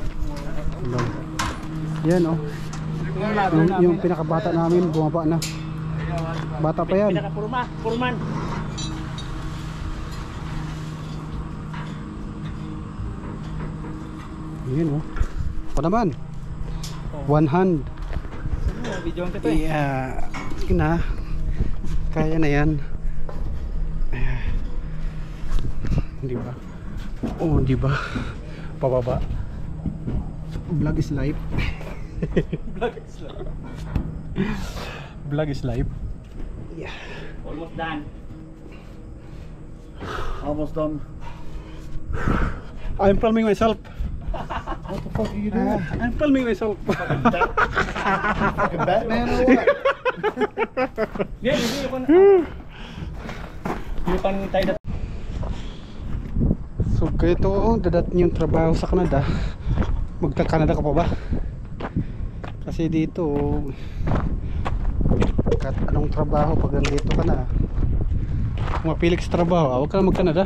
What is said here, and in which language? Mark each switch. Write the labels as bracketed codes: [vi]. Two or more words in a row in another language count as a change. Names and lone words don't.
[tl] Yan oh. Yung pinakabata namin bumaba na. Bata pa yan. Purman. Yan oh. Ako naman. [en] One hand. [tl] Video kita eh. Yeah. Sige na. Kaya na yan. Di ba? Oh, di ba? Pababa. [en] Vlog is life. Vlog is life. Vlog is life. Yeah. Almost done. Almost done. I'm filming myself. What the fuck are you doing? I'm filming myself. Fucking Batman or what? Yeah, [tl] hindi ko na. Yung tayo na. So ganito dadat yung trabaho sa Canada. Magta-Canada ka pa ba? Kasi dito kahit anong trabaho pag nandito ka na, kung mapili ka sa trabaho, huwag ka na mag-Canada.